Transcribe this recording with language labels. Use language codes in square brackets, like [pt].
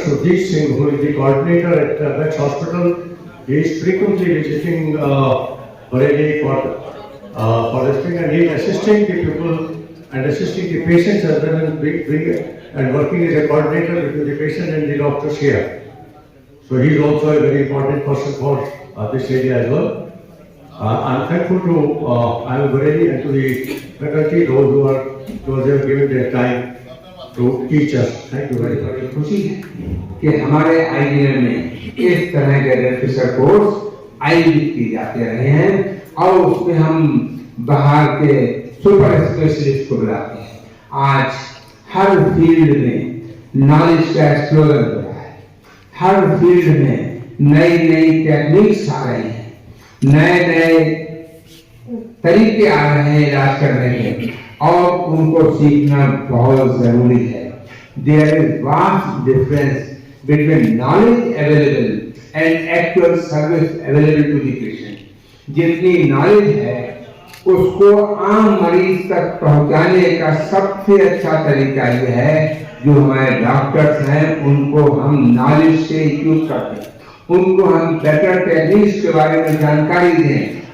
[en] Sujit Singh, who is the coordinator at Bex Hospital. He is frequently visiting Bareilly for listening, and he is assisting the people and assisting the patients as well and working as a coordinator between the patient and the doctors here. So he is also a very important person for this area as well. I'm thankful to IMA Bareilly and to the faculty, those who have given their time to teach us. Thank you very much. [hi] खुशी है कि हमारे IIM में इस तरह के रेफिसर course आयोजित किए जाते रहे हैं और उसमें हम बाहर के सुपर स्पेशलिस्ट को बुलाते हैं। आज हर फील्ड में नॉलेज का एक्सप्लोजर हो रहा है, हर फील्ड में नई नई टेक्निक्स आ रही हैं, नए नए तरीके आ रहे हैं इलाज करने के, और उनको सीखना बहुत जरूरी है। [en] There is vast difference between knowledge available and actual service available to the patient. [hi] जितनी नॉलेज है उसको आम मरीज तक पहुंचाने का सबसे अच्छा तरीका यह है जो हमारे डॉक्टर्स हैं उनको हम नॉलेज से इक्विप करते हैं, उनको हम बेटर टेक्निक्स के बारे में जानकारी दें।